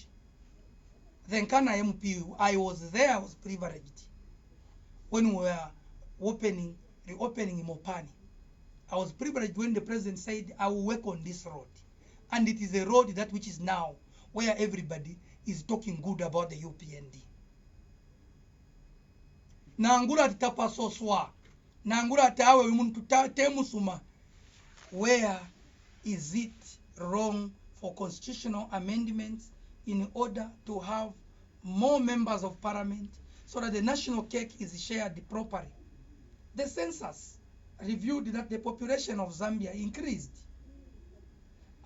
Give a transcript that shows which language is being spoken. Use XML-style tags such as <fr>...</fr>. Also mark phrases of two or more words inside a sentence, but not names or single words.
<en>The Nkana MP, I was there, I was privileged when we were reopening Mopani. I was privileged when the president said, I will work on this road. And it is a road that which is now where everybody is talking good about the UPND.</en> <bem>Nangura tapa soswa. Nangura tawe muntu temusuma.</bem> <en>Where is it wrong for constitutional amendments in order to have more members of parliament so that the national cake is shared properly? The census reviewed that the population of Zambia increased.</en>